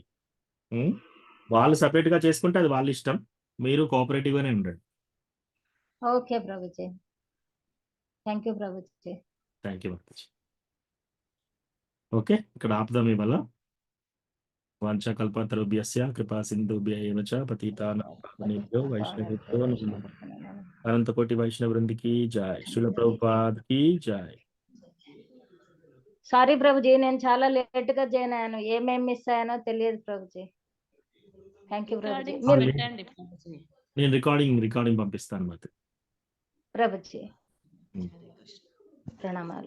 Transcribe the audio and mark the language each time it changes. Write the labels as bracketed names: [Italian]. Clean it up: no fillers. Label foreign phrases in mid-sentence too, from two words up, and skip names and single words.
[Telugu] వాళ్ళు సెపరేట్‌గా చేసుకుంటే అది వాళ్ళ ఇష్టం. మీరు కోఆపరేటివ్‌గానే ఉండండి. ఓకే ప్రభుజీ. [English] thank you [Telugu] ప్రభుజీ. [English] thank you [Telugu] మాతాజీ. ఓకే. ఇక్కడ ఆపుదాం ఇవాళ. [Sanskrit] వాంఛాకల్పతరుభ్యస్య కృపా సింధుభ్య ఏవ చ పతితానాం పావనేభ్యో వైష్ణవేభ్యో నమో నమః. [Hindi] अनंतकोटि वैष्णव वृंदकी जय। शील प्रभुपाद की जय. [Telugu] సారీ ప్రభుజీ, నేను చాలా లేట్ గా జాయిన్ అయ్యాను. ఏమేమి మిస్ అయ్యానో తెలియదు ప్రభుజీ. [English] thank you [Telugu] ప్రభుజీ. మీరు పెట్టండి ప్రభుజీ. నేను రికార్డింగ్ పంపిస్తాను మాత. ప్రభుజీ ప్రణామాలు.